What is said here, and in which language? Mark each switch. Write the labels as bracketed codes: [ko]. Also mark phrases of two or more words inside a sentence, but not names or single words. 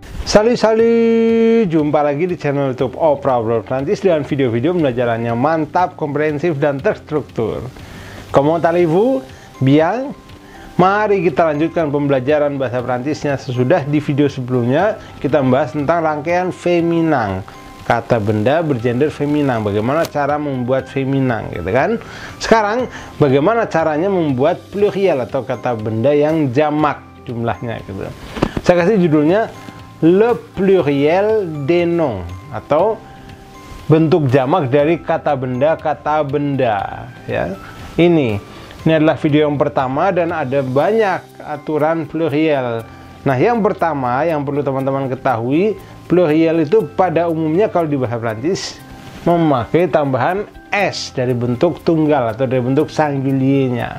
[id] Salut, jumpa lagi di channel YouTube Opera Belajar Prancis dengan video-video pembelajarannya mantap, komprehensif, dan terstruktur. [fr] Comment allez-vous? Bien? [id] Mari kita lanjutkan pembelajaran bahasa Prancisnya. Sesudah di video sebelumnya kita membahas tentang rangkaian feminang, kata benda bergender feminang, bagaimana cara membuat feminang, gitu kan. Sekarang bagaimana caranya membuat pluriel atau kata benda yang jamak jumlahnya, gitu. Saya kasih judulnya [fr] le pluriel des noms, [id] atau bentuk jamak dari kata benda ya. Ini adalah video yang pertama dan ada banyak aturan pluriel. Nah, yang pertama yang perlu teman-teman ketahui, pluriel itu pada umumnya kalau di bahasa Prancis memakai tambahan s dari bentuk tunggal atau dari bentuk singulier-nya.